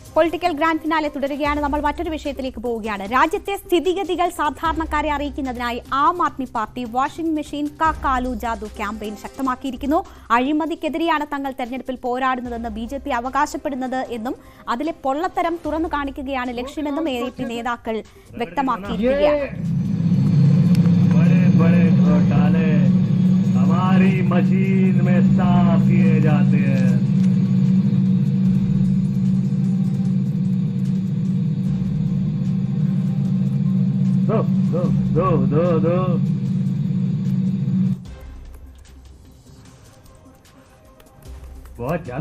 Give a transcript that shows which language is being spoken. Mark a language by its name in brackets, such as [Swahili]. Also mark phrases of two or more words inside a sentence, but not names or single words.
[Malayalam] പൊളിറ്റിക്കൽ ഗ്രാൻഡ് ഫിനാലെ തുടരുകയാണ്. നമ്മൾ മറ്റൊരു വിഷയത്തിലേക്ക് പോവുകയാണ്. രാജ്യത്തെ സ്ഥിതിഗതികൾ സാധാരണക്കാരെ അറിയിക്കുന്നതിനായി ആം ആദ്മി പാർട്ടി വാഷിംഗ് മെഷീൻ കാ കാലു ജാദു ക്യാമ്പയിൻ ശക്തമാക്കിയിരിക്കുന്നു. അഴിമതിക്കെതിരെയാണ് തങ്ങൾ തെരഞ്ഞെടുപ്പിൽ പോരാടുന്നതെന്ന് BJP അവകാശപ്പെടുന്നത് എന്നും അതിലെ പൊള്ളത്തരം തുറന്നു കാണിക്കുകയാണ് ലക്ഷ്യമെന്നും AAP നേതാക്കൾ വ്യക്തമാക്കിയിരിക്കുകയാണ്. [Hindi] हमारी मशीन में साफ किए जाते हैं. दो बहुत ज्यादा